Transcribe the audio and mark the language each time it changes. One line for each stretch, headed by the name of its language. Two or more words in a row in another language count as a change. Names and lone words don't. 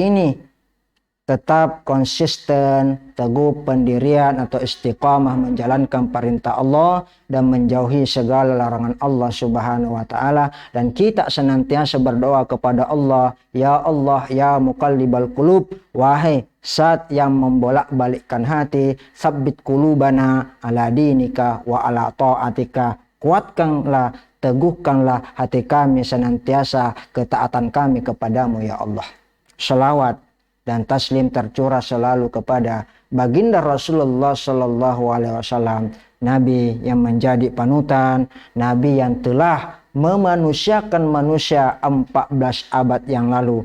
Indonesian: ini tetap konsisten, teguh pendirian atau istiqamah menjalankan perintah Allah dan menjauhi segala larangan Allah
Arabic: سبحانه وتعالى,
Indonesian: dan kita senantiasa berdoa kepada Allah,
Arabic: يا الله يا مقلب القلوب,
Indonesian: wahai Zat yang membolak-balikkan hati,
Arabic: ثبت قلوبنا على دينك وعلى طاعتك,
Indonesian: kuatkanlah, teguhkanlah hati kami senantiasa ketaatan kami kepadamu
Arabic: يا الله.
Indonesian: Selawat dan taslim tercurah selalu kepada baginda Rasulullah
Arabic: صلى الله عليه وسلم,
Indonesian: Nabi yang menjadi panutan, Nabi yang telah memanusiakan manusia 14 abad yang lalu.